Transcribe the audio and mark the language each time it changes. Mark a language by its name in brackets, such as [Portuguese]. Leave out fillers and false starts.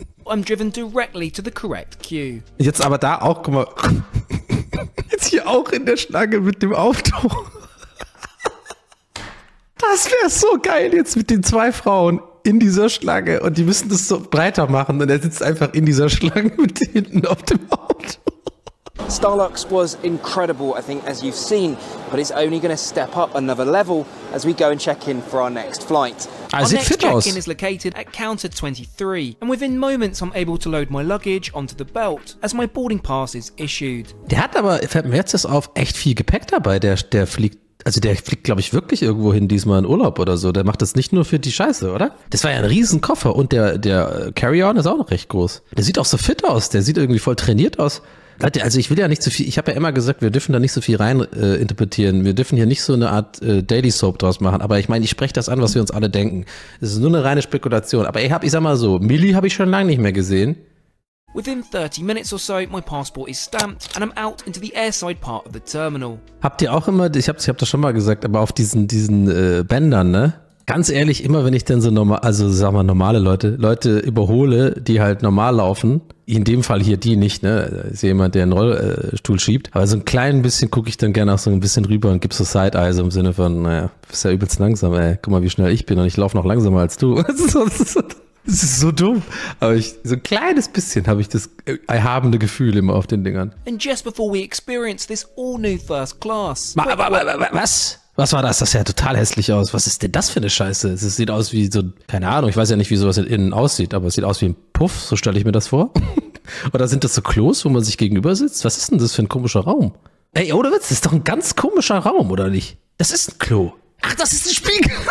[English] I'm driven directly to the correct queue. [German] Jetzt aber da auch, guck mal. Jetzt hier auch in der Schlange mit dem Auto. Das wäre so geil jetzt mit den zwei Frauen in dieser Schlange. Und die müssen das so breiter machen. Und er sitzt einfach in dieser Schlange mit hinten auf dem Auto. [English] Starlux was incredible, I think, as you've seen, but it's only going to step up another level as we go and check in for our next flight. Our next check-in is located at counter 23, and within moments I'm able to load my luggage onto the belt as my boarding pass is issued. [German] Der hat aber, fällt mir jetzt das auf, echt viel Gepäck dabei, der fliegt. Also der fliegt, glaube ich, wirklich irgendwo hin diesmal in Urlaub oder so. Der macht das nicht nur für die Scheiße, oder? Das war ja ein Riesenkoffer und der Carry-On ist auch noch recht groß. Der sieht auch so fit aus, der sieht irgendwie voll trainiert aus. Leute, also ich will ja nicht so viel, ich habe ja immer gesagt, wir dürfen da nicht so viel rein interpretieren. Wir dürfen hier nicht so eine Art Daily Soap draus machen. Aber ich meine, ich spreche das an, was wir uns alle denken. Es ist nur eine reine Spekulation. Aber ich sag mal so, Millie habe ich schon lange nicht mehr gesehen. [English] Within 30 minutes or so, my passport is stamped and I'm out into the airside part of the terminal. [German] Habt ihr auch immer, ich hab das schon mal gesagt, aber auf diesen Bändern, ne? Ganz ehrlich, immer wenn ich dann so normal, also sag mal normale Leute überhole, die halt normal laufen, in dem Fall hier die nicht, ne? Ist ja jemand, der einen Rollstuhl schiebt, aber so ein klein bisschen gucke ich dann gerne auch so ein bisschen rüber und gib so Side-Eye so im Sinne von, naja, bist ja übelst langsam, ey, guck mal, wie schnell ich bin und ich laufe noch langsamer als du. Das ist so dumm, aber so ein kleines bisschen habe ich das erhabene Gefühl immer auf den Dingern. [English] And just before we experience this all new first class. [German] Was? Was war das? Das sah ja total hässlich aus. Was ist denn das für eine Scheiße? Es sieht aus wie so, keine Ahnung, ich weiß ja nicht, wie sowas innen aussieht, aber es sieht aus wie ein Puff, so stelle ich mir das vor. Oder sind das so Klos, wo man sich gegenüber sitzt? Was ist denn das für ein komischer Raum? Ey, ohne Witz, das ist doch ein ganz komischer Raum, oder nicht? Das ist ein Klo. Ach, das ist ein Spiegel.